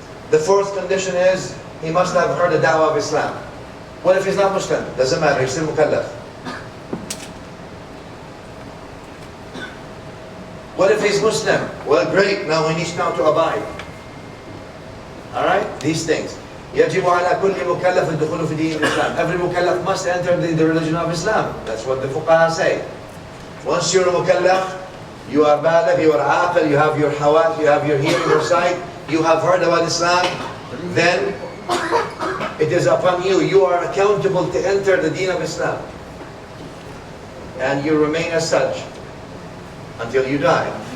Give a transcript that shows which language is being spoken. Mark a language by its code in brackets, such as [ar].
[en] The fourth condition is he must have heard the da'wah of Islam. What if he's not Muslim? Doesn't matter, he's still mukallaf. What if he's Muslim? Well, great, now he needs now to abide. Alright? These things. [ar] يجب على كل مكلف الدخول في دين الإسلام. [en] Every mukallaf must enter the religion of Islam. That's what the fuqaha say. Once you're a mukallaf, you are baligh, you are aqil, you have your hawat, you have your hearing, your sight, you have heard about Islam, then it is upon you. You are accountable to enter the deen of Islam. And you remain as such until you die.